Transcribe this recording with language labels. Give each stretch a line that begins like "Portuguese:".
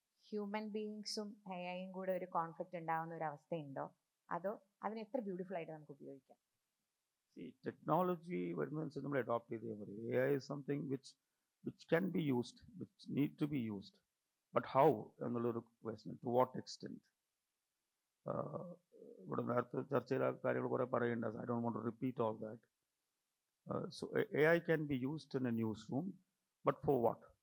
Malayalam: Human ബീയിങ്സും A ഐയും കൂടെ ഒരു കോൺഫ്ലിക്റ്റ് ഉണ്ടാവുന്ന ഒരു അവസ്ഥയുണ്ടോ, അതോ അതിനെ എത്ര ബ്യൂട്ടിഫുൾ ആയിട്ട് നമുക്ക് ഉപയോഗിക്കാം? See, technology വരുന്നതനുസരിച്ച് നമ്മൾ അഡോപ്റ്റ് ചെയ്തേ മതി.
English: AI is something which can be used, which need to be used. But how എന്നുള്ളൊരു question, to what extent?
Malayalam: ഇവിടെ നേരത്തെ ചർച്ച ചെയ്ത കാര്യങ്ങൾ കുറേ പറയേണ്ടത്.
English: I don't want to repeat all that. So AI can be used in a newsroom, but for what?